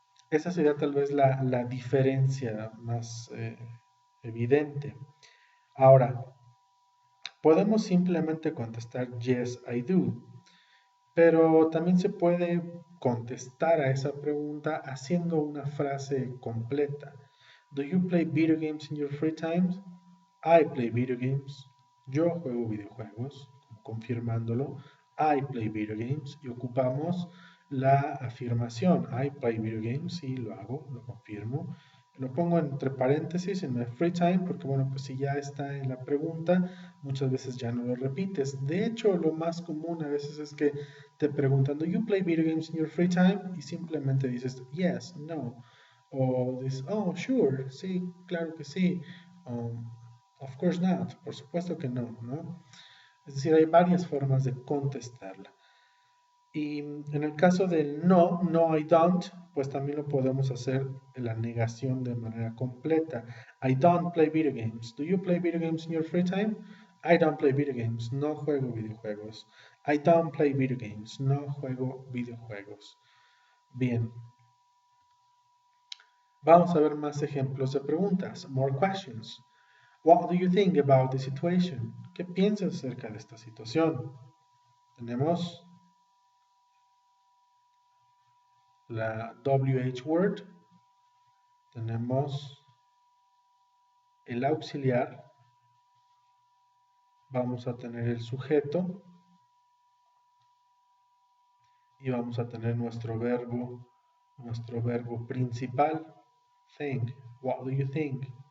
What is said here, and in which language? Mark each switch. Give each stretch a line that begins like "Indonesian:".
Spanish: Esa sería tal vez la diferencia más evidente. Ahora, podemos simplemente contestar
English: yes, I do,
Spanish: pero también se puede contestar a esa pregunta haciendo una frase completa.
English: Do you play video games in your free time? I play video games.
Spanish: Yo juego videojuegos, confirmándolo.
English: I play video games.
Spanish: Y ocupamos la afirmación.
English: I play video games.
Spanish: Y lo hago, lo confirmo. Lo pongo entre paréntesis en
English: my free time
Spanish: porque, bueno, pues si ya está en la pregunta, muchas veces ya no lo repites. De hecho, lo más común a veces es que te preguntan,
English: ¿Do you play video games in your free time?
Spanish: Y simplemente dices, yes, no. O dices,
English: oh, sure,
Spanish: sí, claro que sí.
English: Um, of course not,
Spanish: por supuesto que no, ¿no? Es decir, hay varias formas de contestarla. Y en el caso del no,
English: no, I don't,
Spanish: pues también lo podemos hacer en la negación de manera completa.
English: I don't play video games. Do you play video games in your free time? I don't play video games.
Spanish: No juego videojuegos.
English: I don't play video games.
Spanish: No juego videojuegos. Bien. Vamos a ver más ejemplos de preguntas.
English: More questions. What do you think about the situation?
Spanish: ¿Qué piensas acerca de esta situación? Tenemos la WH word, tenemos el auxiliar, vamos a tener el sujeto y vamos a tener nuestro verbo principal, think.
English: What do you think?